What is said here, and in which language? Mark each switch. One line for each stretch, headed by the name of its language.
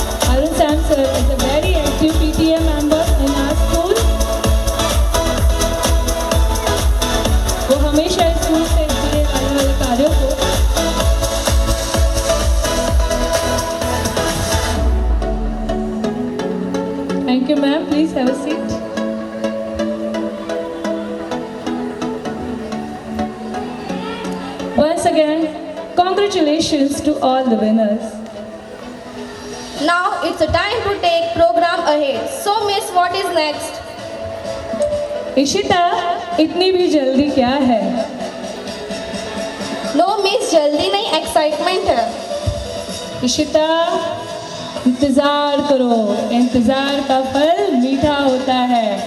English: Arun Sam sir is a very active PTA member in our school.
Hindi: वो हमेशा school से जुड़े आने वाले कार्यों को
English: Thank you, ma'am. Please have a seat. Once again, congratulations to all the winners. Now it's a time to take program ahead. So miss, what is next?
Hindi: Ishita, इतनी भी जल्दी क्या है?
English: No miss,
Hindi: जल्दी नहीं, एक्साइटमेंट है. इशिता, इंतजार करो, इंतजार का फल मीठा होता है.